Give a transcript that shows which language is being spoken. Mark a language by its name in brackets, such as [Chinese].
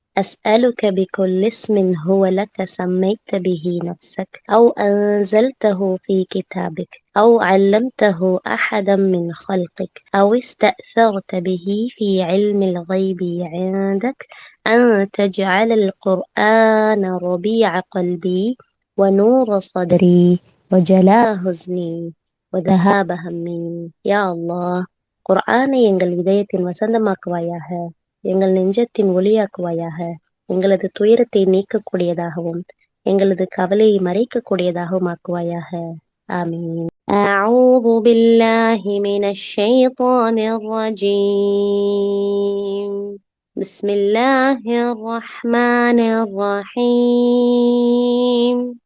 [Arabic] أسألك بكل اسم هو لك سميت به نفسك أو أنزلته في كتابك أو علمته أحدا من خلقك أو استأثرت به في علم الغيب عندك أن تجعل القرآن ربيع قلبي ونور صدري وجلاء حزني وذهاب همي. يا الله, [Tamil] குர்ஆனை எங்கள் இதயத்தின் வசந்தமாக்குவாயாக, எங்கள் நெஞ்சத்தின் ஒளியாக்குவாயாக, எங்களது துயரத்தை நீக்கக்கூடியதாகவும் எங்களது கவலையை மறைக்கக்கூடியதாகவும் ஆக்குவாயாக. ஆமீன். [Arabic] أعوذ بالله من الشيطان الرجيم. بسم الله الرحمن الرحيم.